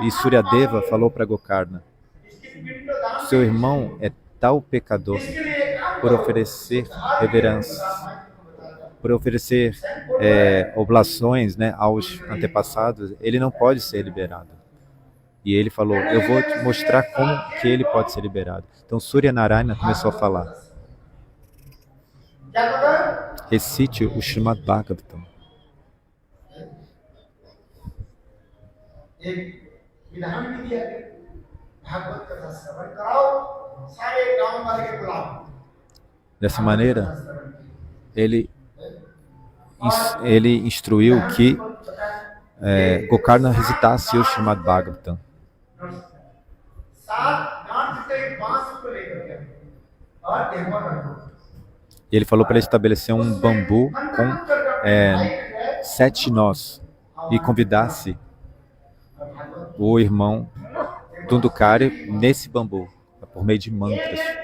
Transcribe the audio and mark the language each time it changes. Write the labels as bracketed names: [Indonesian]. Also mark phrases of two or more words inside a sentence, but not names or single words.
[Portuguese] E Suryadeva falou para Gokarna: "Seu irmão é tal pecador por oferecer reverências, por oferecer oblações, né, aos antepassados, ele não pode ser liberado." E ele falou: "Eu vou te mostrar como que ele pode ser liberado." Então Surya Narayana começou a falar: "Recite o Srimad Bhagavatam." [Hindi] एक विधान भी दिया कि भागवत कथा श्रवण कराओ, सारे गांव वाले के बुलाओ। [Portuguese] Dessa maneira, ele instruiu que Gokarna recitasse o Srimad Bhagavatam. E ele falou para ele estabelecer um bambu com 7 nós e convidasse o irmão Dundukari nesse bambu, por meio de mantras.